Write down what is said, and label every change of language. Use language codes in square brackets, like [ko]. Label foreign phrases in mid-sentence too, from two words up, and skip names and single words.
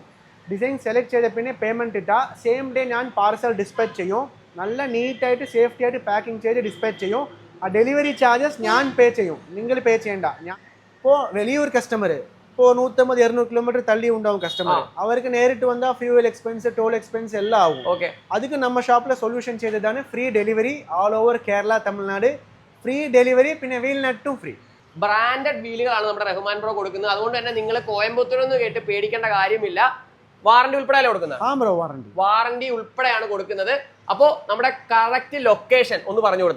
[en] design select [ml] ചെയ്ത പിന്നെ പേയ്മെന്റ് ഇട്ടാൽ [en] same day [ml] ഞാൻ [en] parcel dispatch [ml] ചെയ്യും. നല്ല നീറ്റായിട്ട് സേഫ്റ്റി ആയിട്ട് പാക്കിംഗ് ചെയ്ത് ഡിസ്പാച്ച് ചെയ്യും. ആ [en] delivery charges [ml] ഞാൻ പേ ചെയ്യും, നിങ്ങൾ പേ ചെയ്യണ്ട. ഇപ്പോൾ വലിയൊരു കസ്റ്റമർ ഇപ്പോൾ 150-200 കിലോമീറ്റർ തള്ളി ഉണ്ടാവും കസ്റ്റമർ, അവർക്ക് നേരിട്ട് വന്നാൽ [en] fuel expense, toll expense [ml] എല്ലാം ആവും. [ta] அதுக்கு நம்ம ஷாப்ல சொல்யூஷன் [ml] ചെയ്തതാണ് [en] free delivery all over [ml] കേരള, തമിഴ്നാട് [en] free delivery. [ml] പിന്നെ വീൽ നട്ടും ഫ്രീ. ബ്രാൻഡഡ് വീലുകളാണ് നമ്മുടെ റഹ്മാൻ ബ്രോ കൊടുക്കുന്നത്. അതുകൊണ്ട് തന്നെ നിങ്ങൾ കോയമ്പത്തൂരെന്ന് കേട്ട് പേടിക്കേണ്ട കാര്യമില്ല. വാറന്റി ഉൾപ്പെടെയല്ലേ കൊടുക്കുന്നത്? വാറന്റി ഉൾപ്പെടെയാണ് കൊടുക്കുന്നത്. അപ്പോൾ നമ്മുടെ [en] correct location [ml] ഒന്ന് പറഞ്ഞു കൊടുത്തേ.